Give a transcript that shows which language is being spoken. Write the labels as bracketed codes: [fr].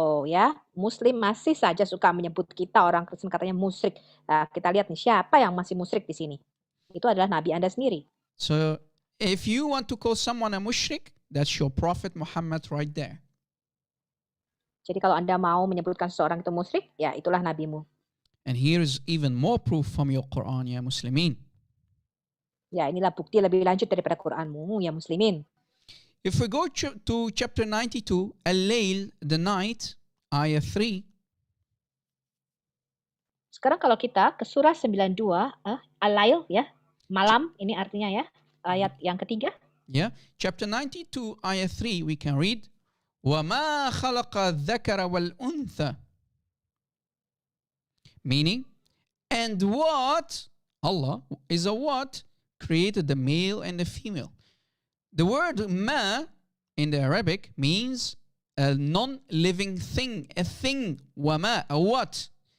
[id] Ya, Muslim masih saja suka menyebut kita orang Kristen katanya musyrik. Nah, kita lihat nih siapa yang masih musyrik di sini. Itu adalah Nabi Anda sendiri. [en] So if you want to call someone a mushrik, that's your prophet Muhammad right there. [id] Jadi kalau Anda mau menyebutkan seseorang itu musyrik, ya itulah nabimu. [en] And here is even more proof from your Quran, ya Muslimin. [id] Ya, inilah bukti lebih lanjut daripada Quranmu, ya Muslimin. [en] If we go to chapter 92, Al-Layl, the night, ayah 3. [id] Sekarang kalau kita ke surah 92, Al-Layl ya, malam ini artinya ya, ayat yang ketiga. [en] Yeah, chapter 92, ayah 3, we can read, [ar] وَمَا خَلَقَ الذَّكَرَ وَالْأُنْثَى. [en] Meaning, and what? Allah is a what? Created the male and the female. The word ma in the Arabic means a non-living thing, a thing, wama, a what.